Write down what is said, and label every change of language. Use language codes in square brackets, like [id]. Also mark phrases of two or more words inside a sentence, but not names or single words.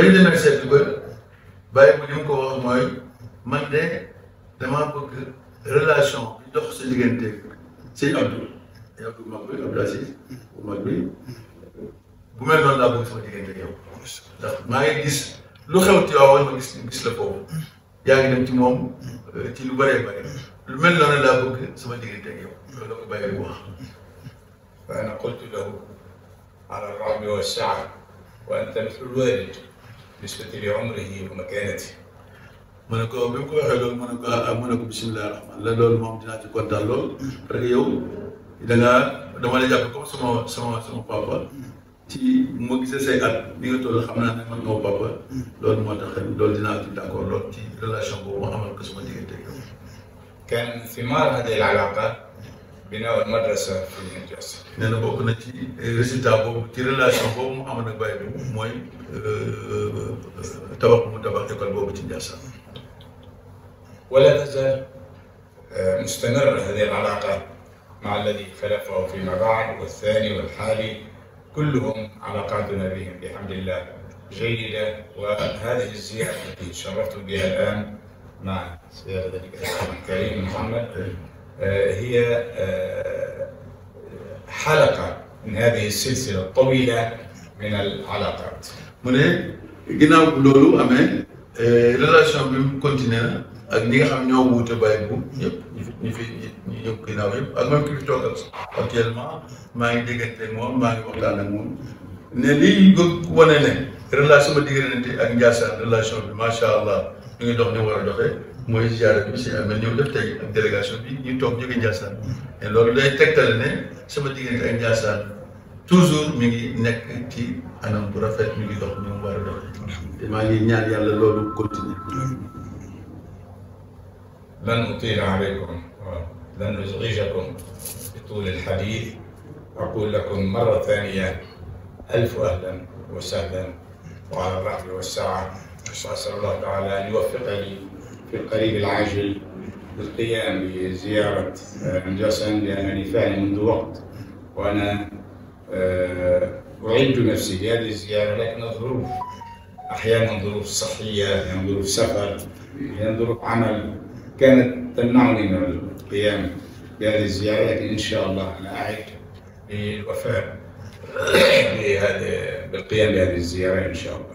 [wo] ñu demee seeti ko bàyyi bu li mu ko wax mooy man de damaa bëgg relation bi dox sa diggante sëñ Abdou mag bi Abdou Aziz bu mag bi bu mel noonu laa bëgg sama diggante yow ndax maa ngi gis lu xew ci waaw ma gis la foofu yaa ngi dem ci moom ci lu bëree bëri lu mel noonu laa bëgg sama diggante yow loolu la ko bàyyi bu wax. [ar] فأنا قلت له على الرغم والسعة وأنت مثل الوالد بالنسبة لعمره ومكانته. [wo] ma ne ko bi mu ko waxee loolu ma ne ko [ar] بسم الله الرحمن [wo] la loolu moom dinaa ci kontaan lool [fr] parce que [wo] yow da ngaa dama la jàpp comme sama papa ci mu gisee say at li nga toll xam naa ne man moo papa loolu moo tax loolu dinaa ci d'accord loolu ci relation boobu ma amal ko sama diggante ak yow. [ar] كان من ثمار هذه العلاقة بناء المدرسة في نجاسة. [wo] nee na bokk na ci résultat boobu ci relation boobu mu amoon ak Baye boobu mooy tabax école boobu ci Ndiassane. [ar] ولا تزال مستمرة هذه العلاقة مع الذي خلفه فيما بعد والثاني والحالي كلهم علاقاتنا بهم بحمد الله جيدة. وهذه الزيارة التي شرفت بها الآن مع سيادة الكريم محمد هي حلقة من هذه السلسلة الطويلة من العلاقات. [wo] mu ne ginnaaw loolu amee relation bi mu continué na ak ñi nga xam ñoo wuute Baye bu ñëpp ñi fi ñëw ginnaaw yëpp ak même ki fi toogal actuellement maa ngi déggante ak moom maa ngi waxtaan ak moom ne lii bëgg wane ne relation ma diggante ak Ndiassane relation bi [ar] ما شاء الله [wo] ñu ngi dox ni war a doxee mooy ziara bi si amee ñëw def tey ak délégation bi ñu toog jóge Ndiassane et loolu day tegtale ne sama diggante ak Ndiassane toujours mi ngi nekk ci anam bu rafet mi ngi dox ni mu war a doxee te maa ngi ñaan yàlla loolu continuer. [ar] لن أطيل عليكم ولن أزعجكم بطول الحديث. أقول لكم مرة ثانية ألف أهلا وسهلا وعلى الرحب والسعة. أسأل الله تعالى أن يوفقني في القريب العاجل للقيام بزيارة نجاسان لأنني فعلا منذ وقت وأنا أعد نفسي لهذه الزيارة لكن الظروف أحيانا ظروف صحية أحيانا ظروف سفر أحيانا ظروف عمل كانت تمنعني من القيام بهذه الزيارة لكن إن شاء الله أنا أعد بالوفاء بالقيام بهذه الزيارة إن شاء الله.